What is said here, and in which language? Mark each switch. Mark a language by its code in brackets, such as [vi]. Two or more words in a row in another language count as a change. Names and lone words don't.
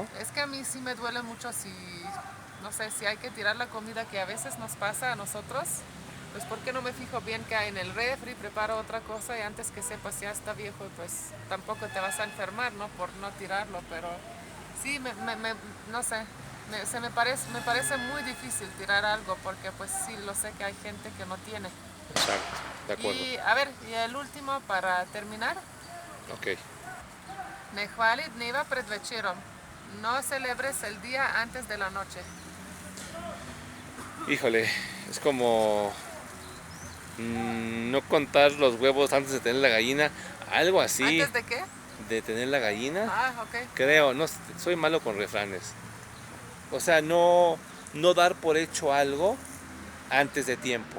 [es] es que a mí sí me duele mucho si, no sé, si hay que tirar la comida que a veces nos pasa a nosotros, pues ¿por qué no me fijo bien que hay en el refri, preparo otra cosa y antes que sepas ya está viejo y pues tampoco te vas a enfermar, ¿no? Por no tirarlo, pero sí, no sé, me parece muy difícil tirar algo porque pues sí, lo sé que hay gente que no tiene. Exacto, de acuerdo. Y a ver, y el último para terminar. Ok. [sl] Ne hvali dneva pred večerom. [es] No celebres el día antes de la noche. Híjole, es como no contar los huevos antes de tener la gallina, algo así, ¿Antes de qué? de tener la gallina. Ah, ok. Creo, no, soy malo con refranes. O sea, no dar por hecho algo antes de tiempo,